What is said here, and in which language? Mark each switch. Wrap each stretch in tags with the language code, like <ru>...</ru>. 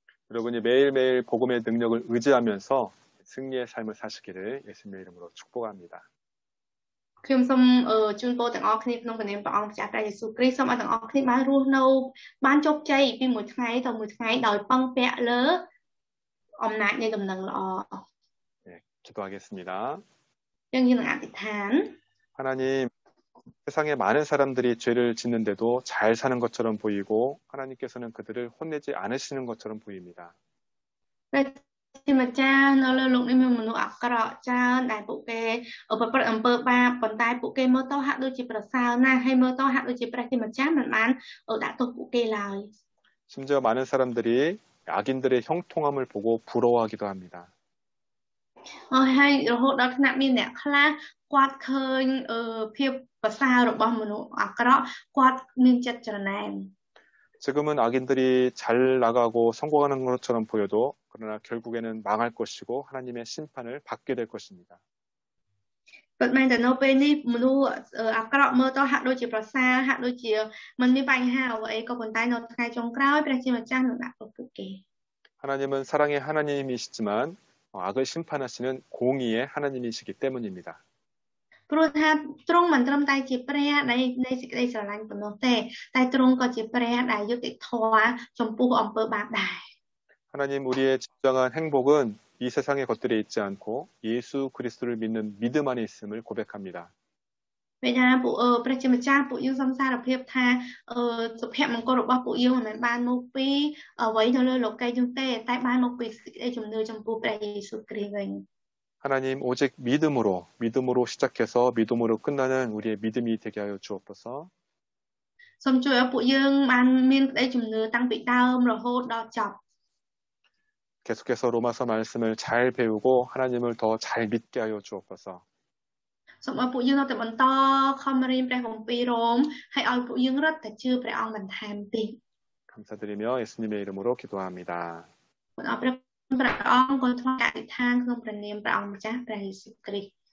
<ko>여러분이 매일매일 복음의 능력을 의지하면서 승리의 삶을 사시기를 예수님의 이름으로 축복합니다.</ko> <km>ខ្ញុំសូមជូនពរទាំងអស់គ្នាក្នុងព្រះនាមព្រះអង្គម្ចាស់ព្រះយេស៊ូវគ្រីស្ទសូមឲ្យទាំងអស់គ្នាបានរស់នៅបានជោគជ័យពីមួយថ្ងៃទៅមួយថ្ងៃដោយពឹងពាក់លើអំណាចនៃដំណឹងល្អ</km> <ko>네, 기도하겠습니다.</ko> <km>យើងនឹងអធិដ្ឋាន</km> <ko>하나님, 세상에 많은 사람들이 죄를 짓는데도 잘 사는 것처럼 보이고 하나님께서는 그들을 혼내지 않으시는 것처럼 보입니다.</ko> <km>ព្រះជាម្ចាស់នៅលើលោកនេះមានមនុស្សអាក្រក់ច្រើនដែលពួកគេប្រព្រឹត្តអំពើបាបប៉ុន្តែពួកគេមើលទៅហាក់ដូចជាប្រសើរណាស់ហើយមើលទៅហាក់ដូចជាព្រះជាម្ចាស់មិនបានដាក់ទោសពួកគេឡើយ</km> <ko>심지어 많은 사람들이 악인들의 형통함을 보고 부러워하기도 합니다.</ko> <km>ហើយរហូតដល់ថ្នាក់មានអ្នកខ្លះគាត់ឃើញភាពប្រសើររបស់មនុស្សអាក្រក់គាត់មានចិត្តច្រណែន</km> <ko>지금은 악인들이 잘 나가고 성공하는 것처럼 보여도 그러나 결국에는 망할 것이고 하나님의 심판을 받게 될 것입니다.</ko> <km>ប៉ុន្តែនៅពេលនេះមនុស្សអាក្រក់មើលទៅហាក់ដូចជាប្រសើរហាក់ដូចជាមិនមានបញ្ហាអ្វីក៏ប៉ុន្តែនៅថ្ងៃចុងក្រោយព្រះជាម្ចាស់នឹងដាក់ទោសពួកគេ</km> <ko>하나님은 사랑의 하나님이시지만 악을 심판하시는 공의의 하나님이시기 때문입니다.</ko> <km>ព្រោះថាទ្រង់មិនត្រឹមតែជាព្រះនៃសេចក្តីស្រឡាញ់ប៉ុណ្ណោះទេតែទ្រង់ក៏ជាព្រះដែលយុត្តិធម៌ចំពោះអំពើបាបដែរ</km> <ko>하나님 우리의 진정한 행복은 이 세상의 것들에 있지 않고 예수 그리스도를 믿는 믿음 안에 있음을 고백합니다.</ko> <km>ពេលថាពួកព្រះជាម្ចាស់ពួកយើងសំសារភាពថាសុភមង្គលរបស់ពួកយើងមិនមែនបានមកពីអ្វីនៅលើលោកីយទេតែបានមកពីសេចក្តីជំនឿចំពោះព្រះយេស៊ូវគ្រីស្ទវិញ</km> <ko>하나님 오직 믿음으로 시작해서 믿음으로 끝나는 우리의 믿음이 되게 하여 주옵소서.</ko> <km>សូមជួយឲ្យពួកយើងបានមានក្តីជំនឿតាំងពីដើមរហូតដល់ចប់</km> <ko>계속해서 로마서 말씀을 잘 배우고 하나님을 더 잘 믿게 하여 주옵소서.</ko> <km>សូមឲ្យពួកយើងនៅតែបន្តខំរៀនព្រះគម្ពីររ៉ូមហើយឲ្យពួកយើងរត់តែជឿព្រះអង្គបន្ថែមទៀត</km> <ko>감사드리며 예수님의 이름으로 기도합니다.</ko> <km>សូមឲ្យព្រះអង្គគង់ថ្វាយអធិដ្ឋានក្នុងព្រះនាមព្រះអង្គម្ចាស់ព្រះយេស៊ូវគ្រីស្ទ</km>